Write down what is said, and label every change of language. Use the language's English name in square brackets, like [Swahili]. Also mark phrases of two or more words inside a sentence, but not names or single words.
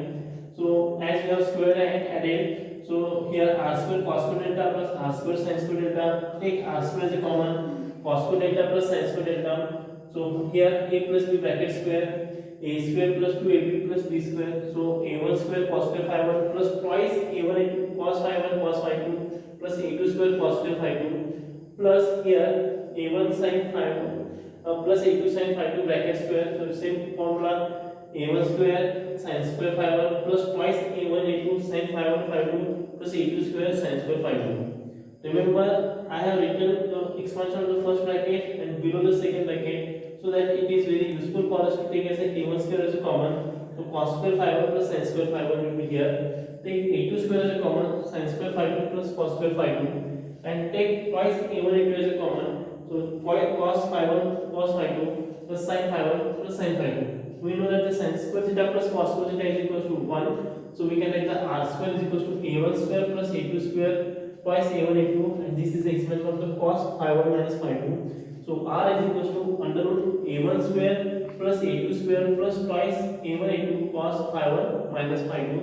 [English] So as we have squared and added, so here r square cos square delta plus r square sin square delta, take r square as a common, cos square delta plus sin square delta. So here a plus b bracket square, a square plus 2ab plus b square. So a1 square cos square phi 1 plus twice a1 into cos phi 1 cos phi 2 plus a2 square cos square phi 2 plus here a1 sin phi 1 plus a2 sin phi 2 bracket square. So same formula a1 square sin square phi 1 plus twice a1 a2 sin phi 1 phi 2 plus a2 square sin square phi 2. Remember, I have written the expansion of the first bracket and below the second bracket so that it is very useful for us to take as a a1 square as a common. So cos square phi 1 plus sin square phi 1 will be here. Take a2 square as a common, sin square phi 2 plus cos square phi 2, and take twice a1 a2 as a common. So cos phi 1 cos phi 2 plus sin phi 1 plus sin phi 2. We know that the sin square theta plus cos square theta is equal to 1. So we can write the r square is equal to a1 square plus a2 square twice a1 a2, and this is the expression of the cos phi 1 minus phi 2. So r is equal to under root a1 square plus a2 square plus twice a1 a2 cos phi 1 minus phi 2.